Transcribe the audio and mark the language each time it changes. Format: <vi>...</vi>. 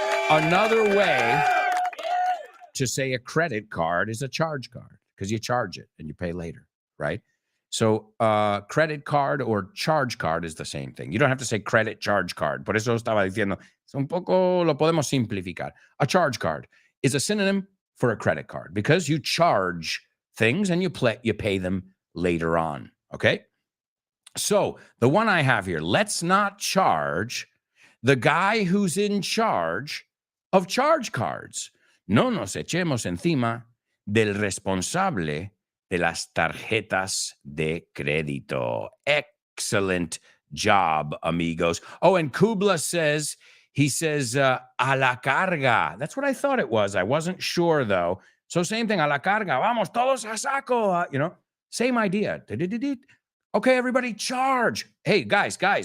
<en>Another way to say a credit card is a charge card, because you charge it and you pay later, right? So credit card or charge card is the same thing. You don't have to say credit charge card.</en> <es>Por eso estaba diciendo, un poco lo podemos simplificar.</es> <en>A charge card is a synonym for a credit card, because you charge things and you pay them later on, okay? So the one I have here, let's not charge the guy who's in charge of charge cards.</en> <es>No nos echemos encima del responsable de las tarjetas de crédito.</es> <en>Excellent job, amigos. Oh, and Kubla says, he says,</en> <es>a la carga.</es> <en>That's what I thought it was. I wasn't sure, though. So same thing,</en> <es>a la carga. Vamos, todos a saco.</es> <en>Same idea. Okay, everybody, charge. Hey, guys.</en>